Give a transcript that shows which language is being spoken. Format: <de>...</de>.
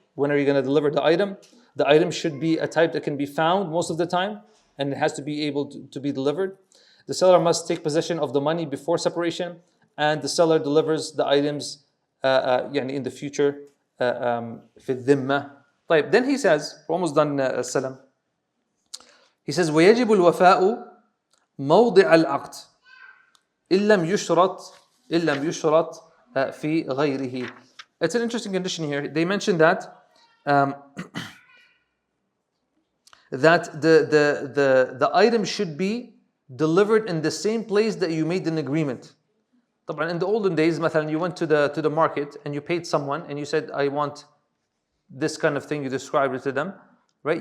<en>When are you going to deliver the item? The item should be a type that can be found most of the time, and it has to be able to be delivered. The seller must take possession of the money before separation, and the seller delivers the items in the future.</en> <ar>في الذمة.</ar> <en>طيب, then he says, we're almost done, Salam. He says,</en> <ar>ويجب الوفاء موضع العقد إن لم يشرط في غيره.</ar> <en>It's an interesting condition here. They mentioned that that the item should be delivered in the same place that you made an agreement. In the olden days, مثلا, you went to the market and you paid someone and you said, I want this kind of thing, you described it to them, right?</en>